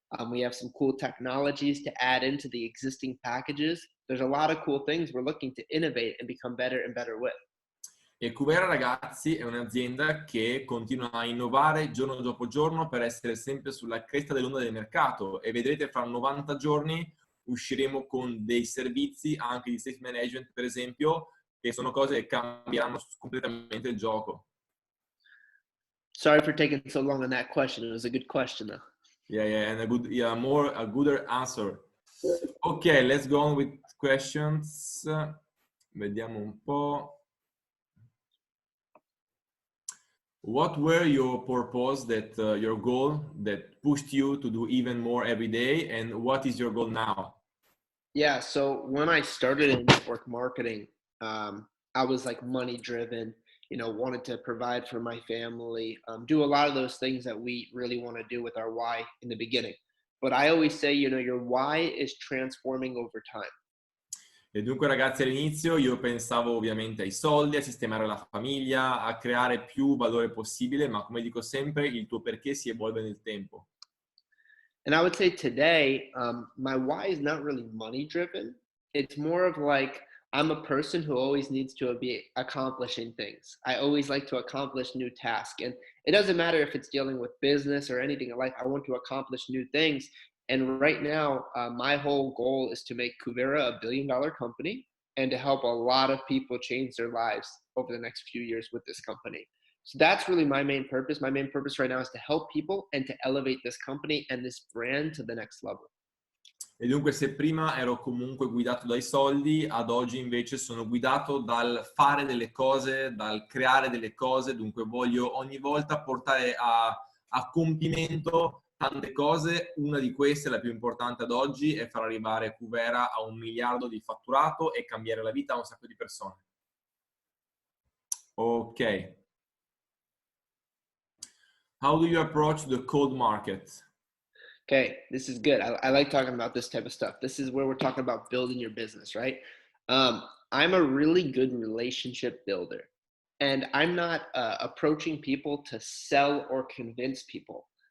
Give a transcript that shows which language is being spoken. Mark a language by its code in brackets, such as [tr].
[en] We have some cool technologies to add into the existing packages. There's a lot of cool things we're looking to innovate and become better and better with. [it] E Kuvera, ragazzi, è un'azienda che continua a innovare giorno dopo giorno per essere sempre sulla cresta dell'onda del mercato e vedrete fra 90 giorni usciremo con dei servizi anche di safe management, per esempio, che sono cose che cambieranno completamente il gioco. [en] Sorry for taking so long on that question. It was a good question, though. Yeah, and a gooder answer. Ok, let's go on with questions. [it] Vediamo un po'. [en] What were your purpose your goal that pushed you to do even more every day, and what is your goal now? Yeah, so when I started in network marketing, I was like money driven, you know, wanted to provide for my family, do a lot of those things that we really want to do with our why in the beginning. But I always say, you know, your why is transforming over time. [it] E dunque ragazzi all'inizio io pensavo ovviamente ai soldi, a sistemare la famiglia, a creare più valore possibile, ma come dico sempre il tuo perché si evolve nel tempo. [en] And I would say today, my why is not really money driven. It's more of like, I'm a person who always needs to be accomplishing things. I always like to accomplish new tasks. And it doesn't matter if it's dealing with business or anything in life, I want to accomplish new things. And right now, my whole goal is to make Kuvera a $1 billion company and to help a lot of people change their lives over the next few years with this company. So that's really my main purpose. My main purpose right now is to help people and to elevate this company and this brand to the next level. [it] E dunque se prima ero comunque guidato dai soldi, ad oggi invece sono guidato dal fare delle cose, dal creare delle cose, dunque voglio ogni volta portare a compimento tante cose. Una di queste, la più importante ad oggi, è far arrivare Kuvera a 1 miliardo di fatturato e cambiare la vita a un sacco di persone. Ok. [en] How do you approach the cold market? Okay, this is good. I like talking about this type of stuff. This is where we're talking about building your business, right? I'm a really good relationship builder, and I'm not approaching people to sell or convince people.